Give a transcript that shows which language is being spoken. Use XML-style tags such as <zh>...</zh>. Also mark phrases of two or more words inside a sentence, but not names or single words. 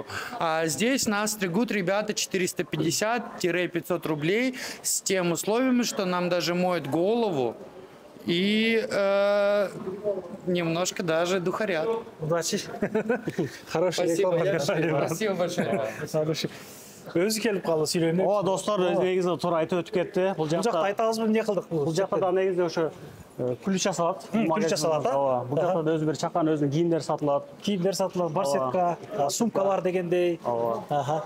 <ru>А здесь нас стригут ребята 450-500 рублей с тем условием, что нам даже моют голову и немножко даже духарят. Удачи. Хороший реклама. Спасибо большое.</ru> <ky>Өзү келип калды сүйлөйм. Ооба, достор, негизи туура айтып өтүп кетти. Бул Бул жакта айтабызбы, эмне кылдык? Бул жакта да негизи ошо күлүч жасалат. Күлүч жасалат, а? Ооба. Бул жакта да өзү бир чакан өзүнүн кийимдери сатылат. Кийимдер сатылат, барсетка, сумкалар дегендей. Ооба.</ky>